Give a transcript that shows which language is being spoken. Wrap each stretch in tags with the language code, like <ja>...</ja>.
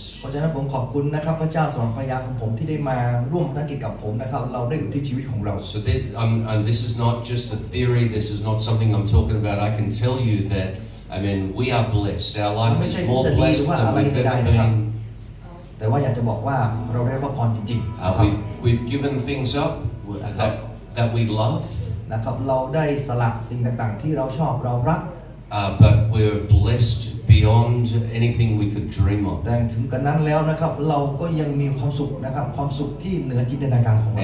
<th>ๆเพราะฉะนั้นผมขอบคุณนะครับพระเจ้าสอนภรรยาของผมที่ได้มาร่วมภารกิจกับผมนะครับเราได้อยู่ที่ชีวิตของเรา</th> <en>So and this is not just a theory, this is not something I'm talking about. I can tell you that, we are blessed. Our life is more blessed than we've ever been.</en> <th>แต่ว่าอยากจะบอกว่าเราได้รับพรจริงๆนะครับ</th> <en>we've given things up that we love,</en> <th>นะครับเราได้สละสิ่งต่างๆที่เราชอบเรารัก</th> <en>but we're blessed beyond anything we could dream of.</en> <th>แต่ถึงกันนั้นแล้วนะครับเราก็ยังมีความสุขนะครับความสุขที่เหนือจินตนาการของเรา</th>